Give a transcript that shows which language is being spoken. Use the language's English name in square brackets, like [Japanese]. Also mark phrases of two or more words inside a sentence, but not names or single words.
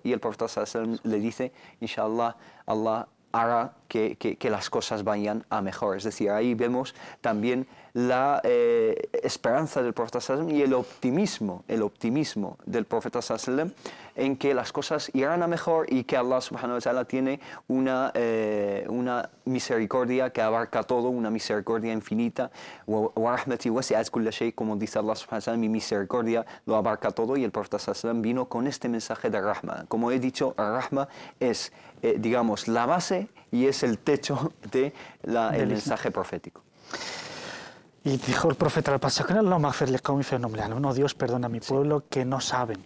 [Spanish] Y el Profeta ﷺ le dice, inshallah, Allah hará que las cosas vayan a mejor. Es decir, ahí vemos también la esperanza del Profeta ﷺ y el optimismo del Profeta ﷺ en que las cosas irán a mejor y que [Arabic] الله سبحانه وتعالى [Spanish] tiene una misericordia que abarca todo, una misericordia infinita. [Arabic] ورحمتي وسعت كل شيء, [Spanish] como dice [Arabic] الله سبحانه وتعالى, [Spanish] mi misericordia lo abarca todo, y el Profeta ﷺ vino con este mensaje de rahma. Como he dicho, rahma es, digamos, la base y es el techo del mensaje profético. Y dijo el profeta al pasar, no, Dios perdona a mi pueblo que no saben.